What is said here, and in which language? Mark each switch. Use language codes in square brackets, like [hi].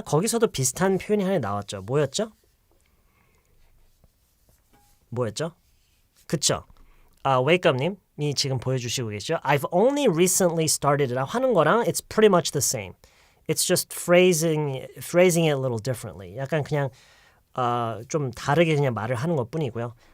[ko] 거기서도 비슷한 표현이 하나 나왔죠. 뭐였죠? 그쵸? 웨이크업님이 지금 보여주시고 계시죠? [en] I've only recently started [ko] 라고 하는 거랑 [en] it's pretty much the same. It's just phrasing it a little differently. [ko] 약간 그냥 좀 다르게 그냥 말을 하는 것뿐이고요.